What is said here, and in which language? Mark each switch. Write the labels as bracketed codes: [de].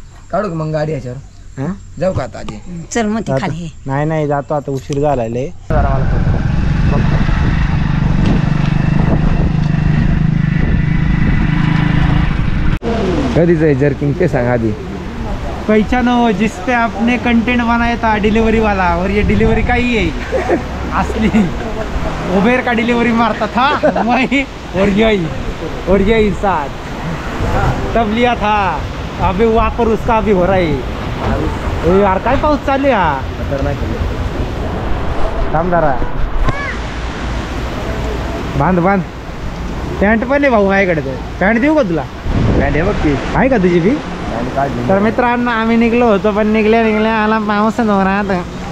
[mr] काढू का मग गाडी याच्यावर? हा? जाऊ का आता आजी? चल म्हणते जातो. खाली नाही नाही जातो आता उशीर झालाय लय. कधीच आहे जर्किंग ते सांग आधी. [hi] पहचानो जिस पे आपने कंटेंट बनाया था डिलीवरी वाला और ये डिलीवरी का ही है असली उबेर का डिलीवरी मारता था मैं और यही साथ तब लिया था अभी वहाँ पर उसका अभी हो रहा है. [mr] ए यार काय पाऊस चालू आहे थांब जरा बांध बांध. पॅन्ट पण आहे भाऊ माझ्याकडे तर पॅन्ट देऊ का तुला? पॅन्ट आहे बघ ती. आहे का तुझी बी? पॅन्ट काढली. तर मित्रांनो आम्ही निघलो होतो पण निघल्या आला पाऊस नव्हता.